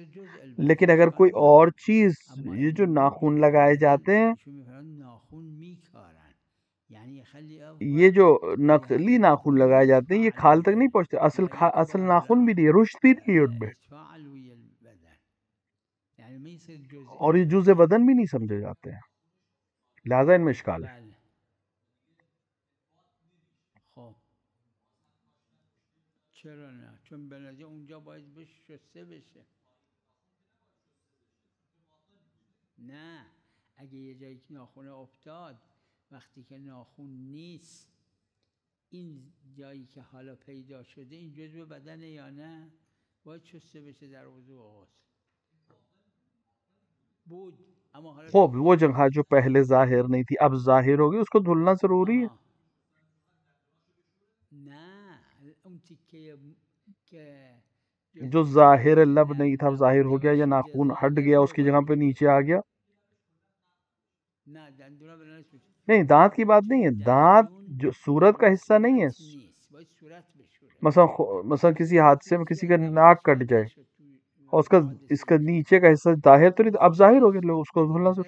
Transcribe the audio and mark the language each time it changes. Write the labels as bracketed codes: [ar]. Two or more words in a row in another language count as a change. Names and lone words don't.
[ur] لیکن اگر کوئی اور چیز، یہ جو ناخن لگائے جاتے ہیں، یہ جو نقلی ناخن لگائے جاتے ہیں، یہ کھال تک نہیں پہنچتے. اصل ناخن بھی نہیں، رشد بھی نہیں ان میں، اور یہ جزء بدن بھی نہیں سمجھے جاتے ہیں، لہذا ان میں اشکال ہے. [fa] نه اگه یه جایی که ناخونه افتاد، وقتی که ناخون نیست، این جایی که حالا پیدا شده این جزء بدنه یا نه؟ باید شسته بشه در وضوء و غسل. بود اما حالا [ur] خوب وہ جگہ جو پہلے ظاہر نہیں تھی اب ظاہر ہوگی، اس کو دھلنا ضروری ہے. [fa] نه اون تیکه که [ur] جو ظاہر لب نہیں تھا اب ظاہر ہو گیا، یا ناخون ہٹ گیا اس کی جگہ پہ نیچے آ گیا. نہیں، دانت کی بات نہیں ہے، دانت جو صورت کا حصہ نہیں ہے. مثلا کسی حادثے میں کسی کا ناک کٹ جائے اور اس کا نیچے کا حصہ ظاہر تو نہیں، اب ظاہر ہو گیا، لوگ اس کو دھلنا ضروری.